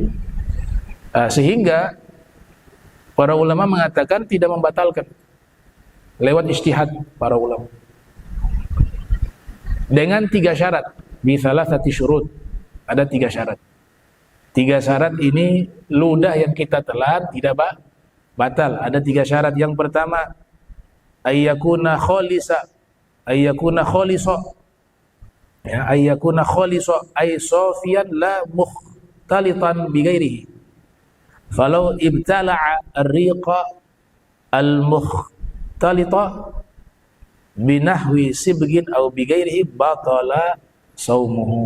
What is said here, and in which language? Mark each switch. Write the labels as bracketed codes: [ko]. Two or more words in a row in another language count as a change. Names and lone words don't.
[id] Sehingga para ulama mengatakan tidak membatalkan lewat ijtihad para ulama dengan 3 syarat. [ar] بثلاثة شروط, [id] ada 3 syarat. 3 syarat ini ludah yang kita telan tidak batal. Ada 3 syarat. Yang pertama, [ar] أن يكون خالصا، أن يكون خالصا, ya, أن يكون خالصا أي صافيا لا مختلطا بغيره. فلو ابتلع الريق المختلط بنحو صبغ أو بغيره بطل صومه.